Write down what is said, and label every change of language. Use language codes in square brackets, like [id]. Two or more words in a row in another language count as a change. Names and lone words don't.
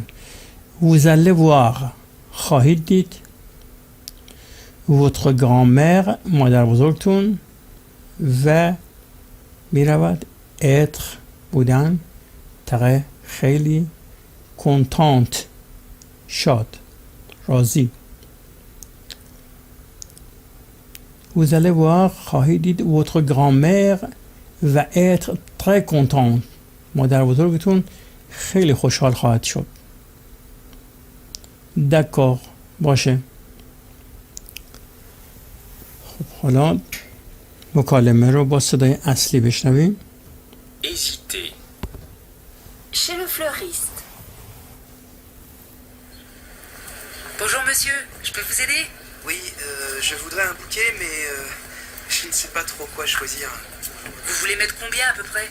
[fr] vous allez voir [fa] خواهید دید. [fr] votre grand-mère [fa] مادر بزرگتون و میرود être بودن très خیلی contente شاد راضی. [fr] vous allez voir [fa] خواهید دید [fr] votre grand-mère [fa] و [fr] être très contente [fa] مادر بزرگتون خیلی خوشحال خواهد شد. d'accord باشه. خب حالا مکالمه رو با صدای اصلی بشنویم. [fr] hésiter. Chez le fleuriste. Bonjour monsieur, je peux vous aider? Oui, je voudrais un bouquet, mais je ne sais pas trop quoi choisir. Vous voulez mettre combien à peu près?